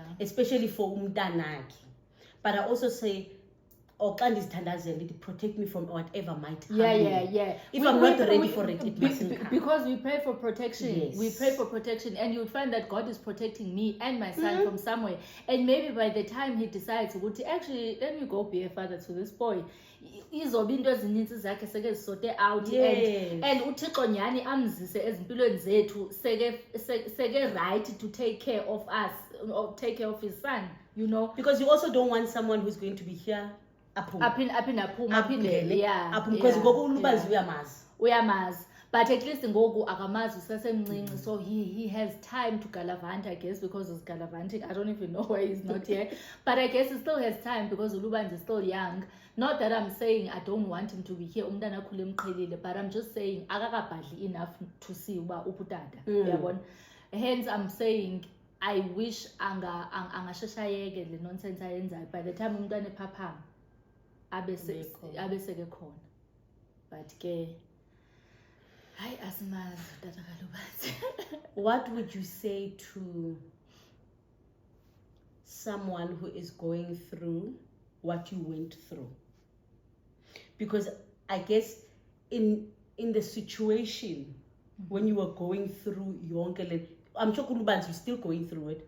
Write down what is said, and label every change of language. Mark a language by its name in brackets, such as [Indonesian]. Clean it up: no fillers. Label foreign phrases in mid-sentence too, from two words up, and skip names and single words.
[English] Especially for umtanaki. But I also say, protect me from whatever might happen. Yeah. If I'm not ready for it, it mustn't come. Because we pray for protection. Yes. We pray for protection, and you'll find that God is protecting me and my son from somewhere. And maybe by the time he decides, actually, let me go be a father to this boy. [Xhosa] Izobe into ezininzi zakhe seke zisote [English] out, and [Xhosa] uThixo nyani amzise ezimpilweni zethu seke [English] right to take care of us, or take care of his son, because you also don't want someone who's going to be here because [Xhosa] uyamazi. [English] But at least [Xhosa] ngoku akamazi usesemncinci, [English] so he has time to galavant, I guess, because he's galavanting. I don't even know why he's not here. But I guess he still has time because Lubanzi is still young. Not that I'm saying I don't want him to be here, but I'm just saying akakabhadli enough to see [Xhosa] uba uputata. [English] Hence I'm saying I wish [Xhosa] angasheshayeke le nonsense ayenzayo. [English] By the time [Xhosa] umntwana ephaphama abeseke khona. [English] But ke what would you say to someone who is going through what you went through. Because I guess in the situation when you were going through yonke, I'm sure Kuluban's you're still going through it.